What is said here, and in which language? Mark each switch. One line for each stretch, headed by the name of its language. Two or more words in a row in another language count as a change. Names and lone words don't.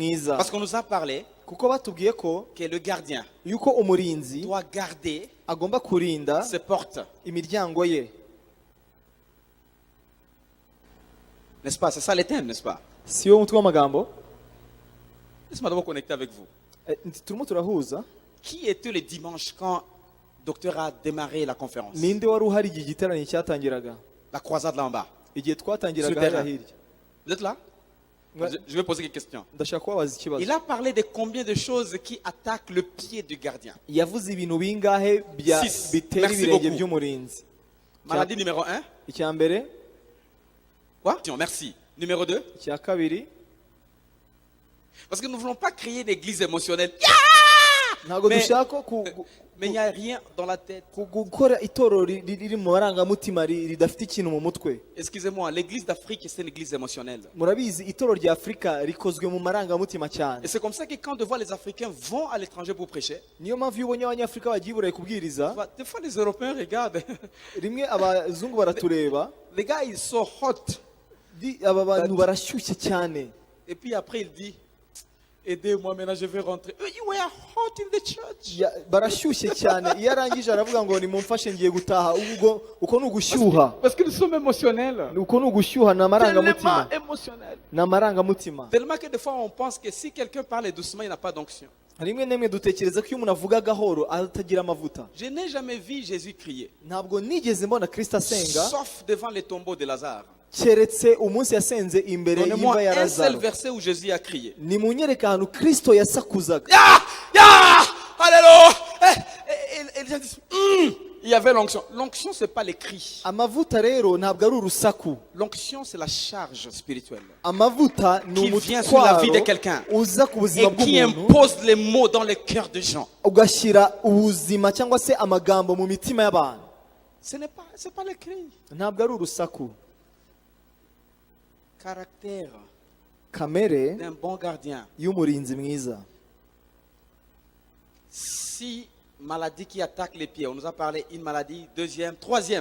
Kinyarwanda: neza
French: Parce qu'on nous a parlé
Kinyarwanda: kuko batubwiye ko
French: que le gardien
Kinyarwanda: yuko umurinzi
French: doit garder
Kinyarwanda: agomba kurinda
French: ses portes.
Kinyarwanda: imiryango ye.
French: N'est-ce pas? C'est ça les thèmes, n'est-ce pas?
Kinyarwanda: Si wo mutwe w'amagambo
French: Laisse-moi d'abord connecter avec vous.
Kinyarwanda: turimo turahuza.
French: Qui était le dimanche quand le docteur a démarré la conférence?
Kinyarwanda: Ninde wari uhari igihe igiterane cyatangiraga?
French: La croisade là en bas.
Kinyarwanda: Igihe twatangiraga
French: Sur terrain.
Kinyarwanda: hariya hirya.
French: Vous êtes là? Je vais poser quelques questions.
Kinyarwanda: Ndashaka kubabaza ikibazo.
French: Il a parlé de combien de choses qui attaquent le pied du gardien?
Kinyarwanda: Yavuze ibintu bingahe bya
French: Six.
Kinyarwanda: bitera
French: Merci
Kinyarwanda: ibirenge
French: beaucoup.
Kinyarwanda: by'umurinzi?
French: Maladie numéro 1.
Kinyarwanda: Icya mbere,
French: Quoi? Merci. Numéro 2.
Kinyarwanda: icya kabiri,
French: Parce que nous ne voulons pas créer une église émotionnelle.
Kinyarwanda: ntabwo
French: Mais-
Kinyarwanda: dushaka
French: Mais il n'y a rien dans la tête.
Kinyarwanda: gukora itorero riri mu marangamutima ridafite ikintu mu mutwe.
French: Excusez-moi, l'église d'Afrique, c'est une église émotionnelle.
Kinyarwanda: Murabizi itorero rya Afurika rikozwe mu marangamutima cyane.
French: Et c'est comme ça que quand de fois les Africains vont à l'étranger pour prêcher,
Kinyarwanda: Niyo mpamvu iyo ubonye abanyafurika bagiye i Burayi kubwiriza,
French: des fois les Européens regardent.
Kinyarwanda: rimwe abazungu baratureba,
French: Les gars, ils sont hot.
Kinyarwanda: aba bantu barashyushye cyane.
French: Et puis après, il dit, aidez-moi maintenant, je vais rentrer.
English: You were hot in the church.
Kinyarwanda: Barashyushye cyane. Iyo arangije aravuga ngo nimumfashe ngiye gutaha. Ubwo uko ni ugushyuha.
French: Parce que nous sommes émotionnels.
Kinyarwanda: Uko ni ugushyuha ni amarangamutima.
French: Tellement émotionnels.
Kinyarwanda: Ni amarangamutima.
French: Tellement que des fois, on pense que si quelqu'un parle doucement, il n'a pas d'onction.
Kinyarwanda: rimwe na rimwe dutekereza ko iyo umuntu avuga gahoro atagira amavuta.
French: Je n'ai jamais vu Jésus crier.
Kinyarwanda: Ntabwo nigeze mbona Kristo asenga
French: Sauf devant les tombeaux de Lazare.
Kinyarwanda: keretse umunsi yasenze imbere y'imva
French: Donnez-moi
Kinyarwanda: ya
French: un seul
Kinyarwanda: Lazaro.
French: verset où Jésus a crié.
Kinyarwanda: Nimunyereke ahantu Kristo yasakuzaga.
French: Alléluia. Et les gens disent, il y avait l'onction. L'onction, ce n'est pas les cris.
Kinyarwanda: Amavuta rero ntabwo ari urusaku.
French: L'onction, c'est la charge spirituelle.
Kinyarwanda: Amavuta ni
French: Qui vient sur la vie de
Kinyarwanda: umutwaro
French: quelqu'un
Kinyarwanda: uza ku buzima
French: et qui
Kinyarwanda: bw'umuntu
French: impose les mots dans les cœurs des gens.
Kinyarwanda: ugashyira ubuzima cyangwa se amagambo mu mitima y'abantu.
French: C'est pas les cris.
Kinyarwanda: Ntabwo ari urusaku.
French: Caractère
Kinyarwanda: Kamere
French: d'un bon gardien.
Kinyarwanda: y'umurinzi mwiza.
French: Si maladie qui attaque les pieds, on nous a parlé une maladie, deuxième, troisième.